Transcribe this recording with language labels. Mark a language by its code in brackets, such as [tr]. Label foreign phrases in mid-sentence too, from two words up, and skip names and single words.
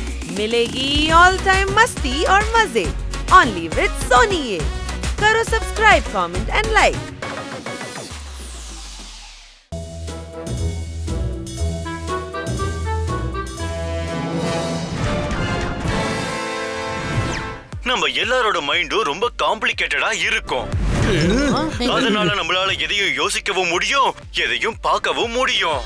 [hi] मिलेगी [en] all time [hi] मस्ती और मजे [en] only with Sony. [hi] ये करो सब्सक्राइब, [en] comment and like. [ta] நம்ம எல்லாரோட மைண்டும் ரொம்ப காம்ப்ளிகேட்டடா இருக்கும். அதனால நம்மளால எதையும் யோசிக்கவும் முடியும், எதையும் பார்க்கவும் முடியும்.